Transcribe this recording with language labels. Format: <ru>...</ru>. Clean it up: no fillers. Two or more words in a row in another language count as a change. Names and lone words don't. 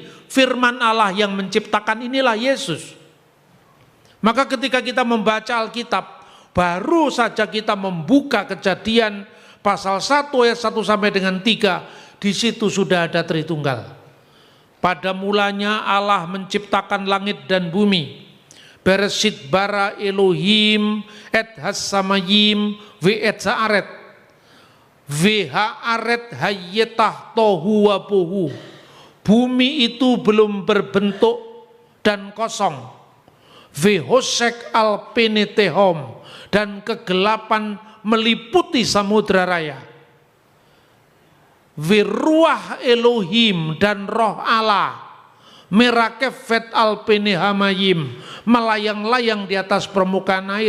<id>Firman Allah yang menciptakan inilah Yesus. Maka ketika kita membaca Alkitab, baru saja kita membuka Kejadian pasal 1 ayat 1 sampai dengan 3, di situ sudah ada Tritunggal. Pada mulanya Allah menciptakan langit dan bumi.</id> <he>בראשית ברא אלהים את השמים ואת הארץ. והארץ היתה תהו ובהו.</he> <id>Bumi itu belum berbentuk dan kosong.</id> <he>וחשך על פני תהום,</he> <id>dan kegelapan meliputi samudra raya.</id> <he>ורוח אלהים,</he> <id>dan roh Allah,</id> <he>מרחפת על פני המים,</he> <id>melayang-layang di atas permukaan air.</id>